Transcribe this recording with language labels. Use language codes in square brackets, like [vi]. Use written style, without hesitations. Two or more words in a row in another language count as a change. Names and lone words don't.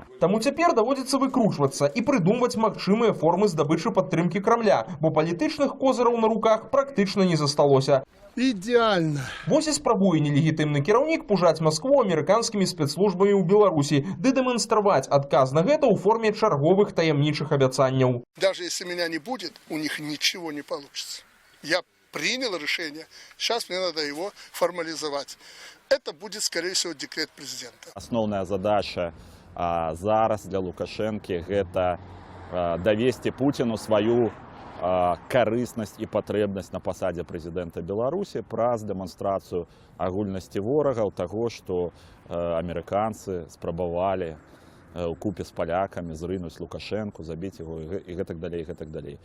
[be] Таму цяпер даводзіцца выкручвацца і прыдумваць магчымыя формы здабычы падтрымкі Крамля, бо палітычных козыраў на руках практычна не засталося. [ru] Идеально. [be] Вось і спрабуе нелегітымны кіраўнік пужаць Маскву амерыканскімі спецслужбамі ў Беларусі ды дэманстраваць адказ на гэта ў форме чарговых таямнічых абяцанняў. [ru] Даже если меня не будет, у них ничего не получится. Я принял решение, сейчас мне надо его формализовать. Это будет, скорее всего, декрет президента. [be] Асноўная задача зараз для Лукашэнкі гэта давесці Пуціну сваю карыснасць і патрэбнасць на пасадзе прэзідэнта Беларусі праз дэманстрацыю агульнасці ворагаў таго, што амерыканцы спрабавалі укупе з палякамі зрынуць Лукашэнку, забіць яго і гэтак далей, гэтак далей.